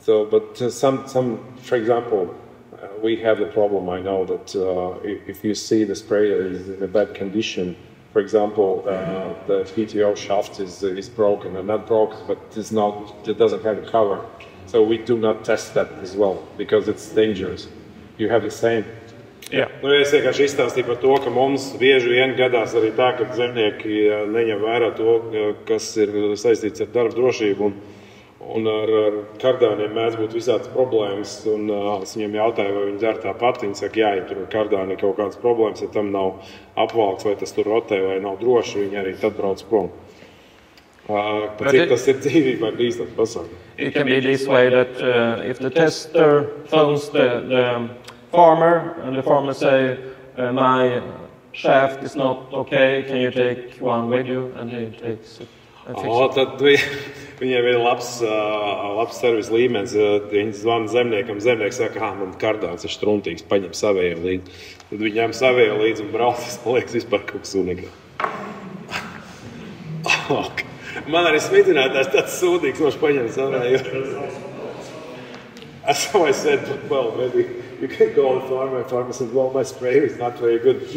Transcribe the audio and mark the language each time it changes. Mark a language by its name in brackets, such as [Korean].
[English] But some, for example, we have the problem, I know, that if you see the sprayer is in a bad condition, for example, the PTO shaft is broken, and not broken, but it doesn't have a cover. So we do not test that as well, because it's dangerous. You have the same. Yeah. [Latvian] Es vienkārši izstāstīju par to, ka mums bieži vien gadās arī tā, ka zemnieki neņem vērā to, kas ir saistīts ar darba drošību, un ar kardāniem mēdz būt visādas problēmas, un es viņiem jautāju, vai viņi dzer tāpat. Viņi saka, jā, ja tur ar kardāni ir kaut kādas problēmas, ja tam nav apvalks, vai tas tur rotē, vai nav droši, viņi arī tad brauc prom. Cik tas ir dzīvībā bīstams pasākums. [English] It can be this way that if the tester phones the farmer, and the farmer say, my shaft is not okay, can you take one with you? And he takes it. [Latvian] Tad viņiem ir labs servis līmenis. Viņi zvana zemniekam, zemnieks saka, man kardāns ir štruntīgs, paņem savējo līdzi. Tad viņi ņem savējo līdzi un brauc, tas man liekas vispār kaut kas unikā. Man arī smidzinātājs tāds sūdīgs, viņš paņem savējo. [English] So I said, well, maybe you can call the farmer. The farmer said, well, my sprayer is not very good.